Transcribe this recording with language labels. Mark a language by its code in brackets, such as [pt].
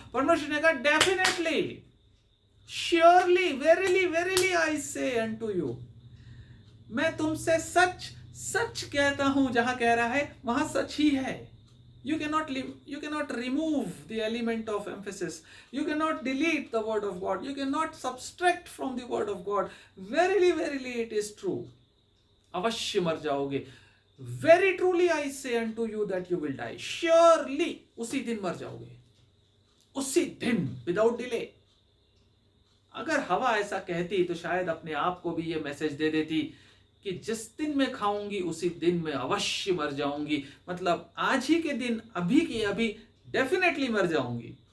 [hi] परमेश्वर ने कहा [en] definitely, surely, verily verily I say unto you, [hi] मैं तुमसे सच सच कहता हूं। जहां कह रहा है वहां सच ही है। [en] You cannot remove the element of emphasis. You cannot delete the word of God. You cannot subtract from the word of God. Verily, verily, it is true. [hi] अवश्य मर जाओगे। [en] Very truly I say unto you that you will die. Surely, [hi] उसी दिन मर जाओगे, उसी दिन, [en] without delay. [hi] अगर हवा ऐसा कहती तो शायद अपने आप को भी ये मैसेज दे देती कि जिस दिन मैं खाऊंगी उसी दिन मैं अवश्य मर जाऊंगी। मतलब आज ही के दिन, अभी की अभी डेफिनेटली मर जाऊंगी।